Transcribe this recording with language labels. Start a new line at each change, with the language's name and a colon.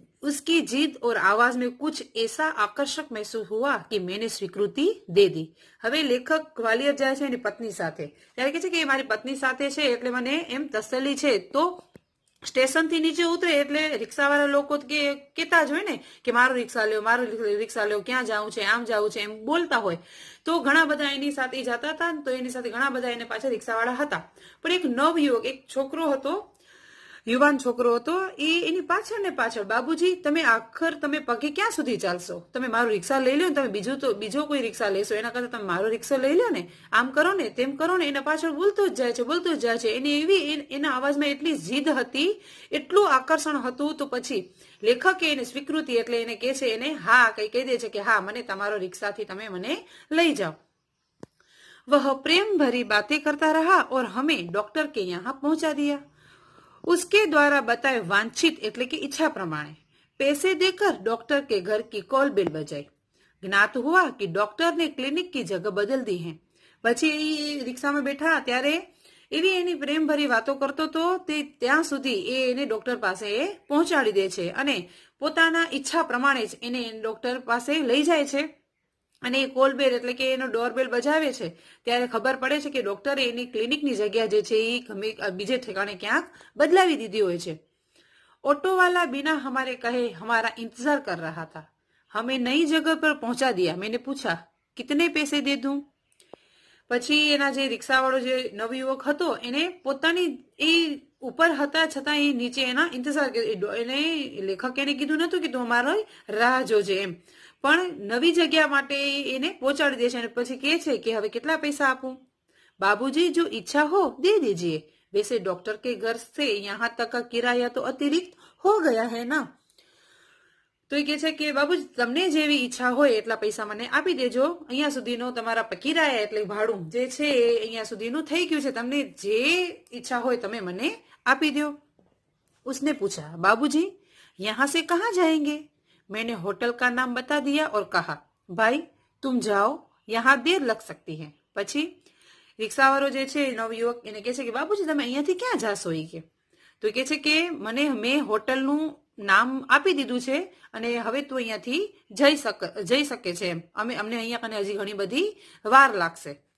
Hindi: उसकी जिद और आवाज में कुछ ऐसा आकर्षक महसूस हुआ कि मैंने स्वीकृति दे दी.
Gujarati: હવે લેખક ગ્વાલિયર જાય છે એની પત્ની સાથે. ત્યારે કે છે કે મારી પત્ની સાથે છે એટલે મને એમ તસલ્લી છે. તો સ્ટેશન થી નીચે ઉતરે એટલે રિક્ષાવાળા લોકો કેતા જ હોય ને કે મારું રિક્ષા લ્યો, ક્યાં જાવું છે, આમ જાવું છે, એમ બોલતા હોય. તો ઘણા બધા એની સાથે જતા હતા. તો એની સાથે ઘણા બધા એને પાછળ રિક્ષાવાળા હતા. પણ એક નવ યુવક, એક છોકરો હતો, યુવાન છોકરો હતો, એ એની પાછળ ને પાછળ, બાબુજી તમે તમે પગે ક્યાં સુધી ચાલશો? તમે મારું રિક્ષા લઈ લો ને, તમે બીજો કોઈ રિક્ષા લેશો એના કરતા તમે મારો રિક્ષા લઈ લો ને, આમ કરો ને તેમ કરો ને. એના પાછળ બોલતો જ જાય છે. એની એવી એના અવાજમાં એટલી જીદ હતી, એટલું આકર્ષણ હતું. તો પછી લેખકે એને સ્વીકૃતિ એટલે એને કહે છે, એને હા કહી દે છે કે હા મને તમારો રિક્ષાથી તમે મને લઈ જાઓ.
Hindi: वह प्रेम भरी बातें करता रहा और हमें डॉक्टर के यहाँ पहुंचा दिया. उसके द्वारा बताए वांछित
Gujarati: એટલે કે
Hindi: इच्छा प्रमाणे पैसे देकर डॉक्टर के घर की कॉल बेल बजाई. ज्ञात हुआ कि डॉक्टर ने क्लिनिक की जगह बदल दी है.
Gujarati: પછી રિક્ષામાં બેઠા ત્યારે એવી એની પ્રેમ ભરી વાતો કરતો તો તે ત્યાં સુધી એને ડોક્ટર પાસે પહોંચાડી દે છે અને પોતાના ઈચ્છા પ્રમાણે જ એને ડોક્ટર પાસે લઈ જાય છે. અને એ કોલ બેલ એટલે કે એનો ડોરબેલ બજાવે છે ત્યારે ખબર પડે છે કે ડોક્ટરે એની ક્લિનિકની જગ્યા જે છે એ બીજે ઠેકાણે ક્યાંક બદલાવી દીધી હોય છે.
Hindi: ऑटो वाला बिना हमारे कहे हमारा इंतजार कर रहा था। हमें नई जगह पर पहुंचा दिया। मैंने पूछा, कितने पैसे दे दूं?
Gujarati: પછી એના જે રિક્ષાવાળો જે નવયુવક હતો એને પોતાની એ ઉપર હતા છતાં એ નીચે એના ઇંતજાર એને લેખક એને કીધું નતું કે તું અમારો રાહ જોજે એમ, પણ નવી જગ્યા માટે એને પહોંચાડી દે છે અને પછી કહે છે કે હવે કેટલા પૈસા આપું?
Hindi: बाबूजी जो इच्छा हो दे दीजिए, वैसे डॉक्टर के घर से यहाँ तक का किराया तो अतिरिक्त हो गया है ना।
Gujarati: તો એ કહે છે કે બાબુજી તમને જેવી ઈચ્છા હોય એટલા પૈસા મને આપી દેજો, અહીંયા સુધીનો તમારા કિરાયા એટલે ભાડું જે છે એ અહીંયા સુધીનું થઈ ગયું છે, તમને જે ઈચ્છા હોય તમે મને આપી દો।
Hindi: उसने पूछा, बाबूजी यहाँ से कहाँ जाएंगे? मैंने होटल का नाम बता दिया और कहा, भाई तुम जाओ, यहाँ देर लग सकती है।
Gujarati: પછી રિક્ષાવાળો જે છે નવયુવક એને કહે છે કે બાબુજી તમે અહીંયાથી ક્યાં જાશો? એ કે તો કહે છે કે મેં હોટલનું નામ આપી દીધું છે અને હવે તું અહીંયાથી જઈ શકે છે એમ, અમને અહીંયા કને હજી ઘણી બધી વાર લાગશે।